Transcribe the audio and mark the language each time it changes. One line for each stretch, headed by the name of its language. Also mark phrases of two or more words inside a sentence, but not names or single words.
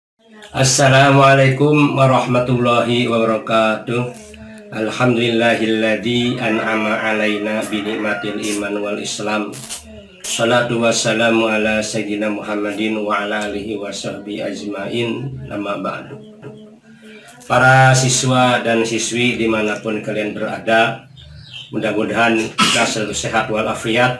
Arabic: السلام عليكم ورحمة الله وبركاته. الحمد لله الذي أنعم علينا بنعمة الإيمان والإسلام. الصلاة والسلام على سيدنا محمد وعلى آله وصحبه أجمعين. أما بعد.
Indonesian: Para siswa dan siswi dimanapun kalian berada, mudah-mudahan kita selalu sehat walafiat.